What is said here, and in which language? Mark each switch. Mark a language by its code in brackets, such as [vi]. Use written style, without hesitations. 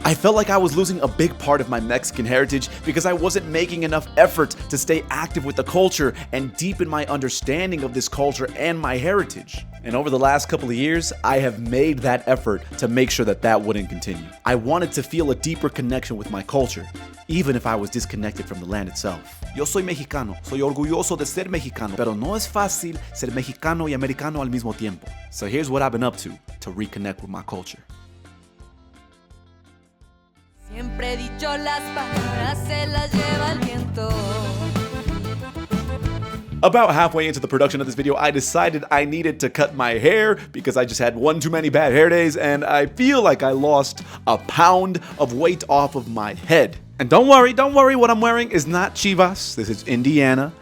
[en] I felt like I was losing a big part of my Mexican heritage because I wasn't making enough effort to stay active with the culture and deepen my understanding of this culture and my heritage. And over the last couple of years, I have made that effort to make sure that that wouldn't continue. I wanted to feel a deeper connection with my culture, even if I was disconnected from the land itself. [es] Yo soy mexicano, soy orgulloso de ser mexicano, pero no es fácil ser mexicano y americano al mismo tiempo. [en] So here's what I've been up to reconnect with my culture. [es] Siempre he dicho las palabras se las lleva el viento. [en] About halfway into the production of this video, I decided I needed to cut my hair because I just had one too many bad hair days, and I feel like I lost a pound of weight off of my head. And don't worry, what I'm wearing is not Chivas. This is Indiana.